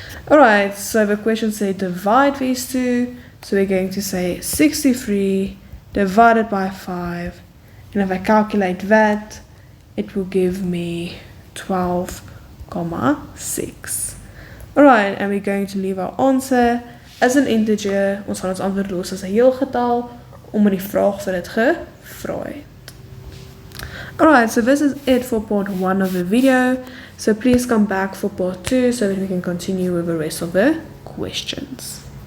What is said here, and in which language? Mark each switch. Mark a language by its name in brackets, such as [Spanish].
[English] Alright, so the question said divide these two. So we're going to say 63 divided by 5. And if I calculate that, it will give me 12,6. Alright, and we're going to leave our answer as an integer. [Afrikaans] Ons gaan ons antwoord los as 'n heel getal, omdat die vraag vir dit gevra het. [English] Alright, so this is it for part 1 of the video. So please come back for part 2 so that we can continue with the rest of the questions.